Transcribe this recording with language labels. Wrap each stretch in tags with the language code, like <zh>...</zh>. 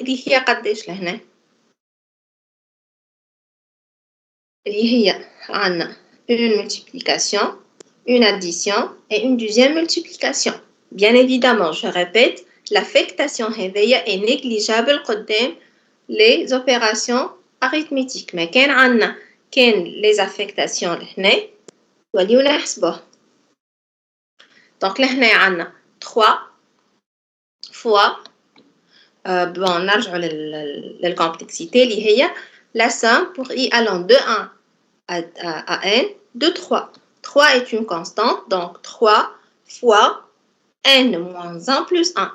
<ar>اللي هي قداش لهنا؟ اللي هي عندنا</ar> <fr>une multiplication, une addition et une deuxième multiplication. Bien évidemment, je répète, l'affectation</fr> <ar>هذيا</ar> <fr>est négligeable</fr> <ar>قدام</ar> <fr>les opérations arithmétiques.</fr> <ar>Mais كان عندنا</ar> <fr>les affectations</fr> <ar>لهنا وليو نحسبوه.</ar> <fr>Donc</fr> <ar>لهنا عندنا</ar> <fr>3 fois bon</fr> <ar>نرجعوا للcomplexité اللي هي</ar> <fr>la somme pour I allant de 1 à n de 3. 3 est une constante, donc 3 fois n moins 1 plus 1.</fr>